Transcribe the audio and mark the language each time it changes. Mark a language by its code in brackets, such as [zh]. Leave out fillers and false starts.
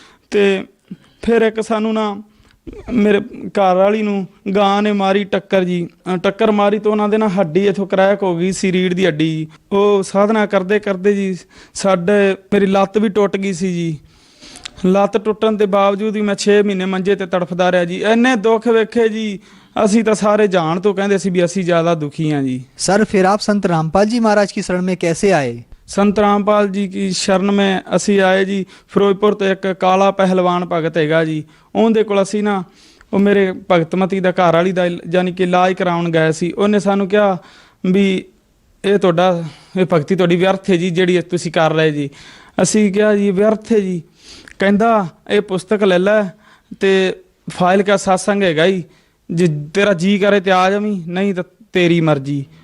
[pa] ਤੇ ਫਿਰ ਇੱਕ ਸਾਨੂੰ ਨਾ ਮੇਰੇ ਘਰ ਵਾਲੀ ਨੂੰ ਗਾਂ ਨੇ ਮਾਰੀ ਟੱਕਰ ਜੀ, ਟੱਕਰ ਮਾਰੀ ਤਾਂ ਉਹਨਾਂ ਦੇ ਨਾ ਹੱਡੀ ਇੱਥੋਂ ਕਰੈਕ ਹੋ ਗਈ ਸੀ, ਰੀੜ ਦੀ ਹੱਡੀ ਜੀ। ਉਹ ਸਾਧਨਾ ਕਰਦੇ ਕਰਦੇ ਜੀ ਮੇਰੀ ਲੱਤ ਵੀ ਟੁੱਟ ਗਈ ਸੀ ਜੀ। ਲੱਤ ਟੁੱਟਣ ਦੇ ਬਾਵਜੂਦ ਵੀ ਮੈਂ 6 ਮਹੀਨੇ ਮੰਜੇ ਤੇ ਤੜਫਦਾ ਰਿਹਾ ਜੀ। ਇੰਨੇ ਦੁੱਖ ਵੇਖੇ ਜੀ, ਅਸੀਂ ਤਾਂ ਸਾਰੇ ਜਾਣ ਤੋਂ ਕਹਿੰਦੇ ਸੀ भी ਅਸੀਂ [hi] ज़्यादा दुखी हैं जी। सर फिर आप संत रामपाल जी महाराज की शरण में कैसे आए? [pa] संत रामपाल जी की शरण में असी आए जी। फिरोजपुर तो एक काला पहलवान भगत हैगा जी, ਉਹਦੇ ਕੋਲ ਅਸੀਂ ਨਾ ਉਹ ਮੇਰੇ ਭਗਤਮਤੀ ਦਾ ਘਰ ਵਾਲੀ ਦਾ ਯਾਨੀ ਕਿ ਇਲਾਜ ਕਰਾਉਣ ਗਏ ਸੀ। ਉਹਨੇ ਸਾਨੂੰ ਕਿਹਾ ਵੀ ਇਹ ਤੁਹਾਡਾ ਇਹ ਭਗਤੀ ਤੁਹਾਡੀ ਵਿਅਰਥ ਹੈ ਜੀ ਜਿਹੜੀ ਤੁਸੀਂ ਕਰ ਰਹੇ ਜੀ। ਅਸੀਂ ਕਿਹਾ ਜੀ ਵਿਅਰਥ ਹੈ ਜੀ। ਕਹਿੰਦਾ ਇਹ ਪੁਸਤਕ ਲੈ ਲੈ ਤੇ ਫਾਈਲ ਕਾ ਸਾਸੰਗ ਹੈਗਾ ਜੀ, ਜੇ ਤੇਰਾ ਜੀ ਕਰੇ ਤੇ ਆ ਜਾਵੀਂ, ਨਹੀਂ ਤਾਂ ਤੇਰੀ ਮਰਜ਼ੀ।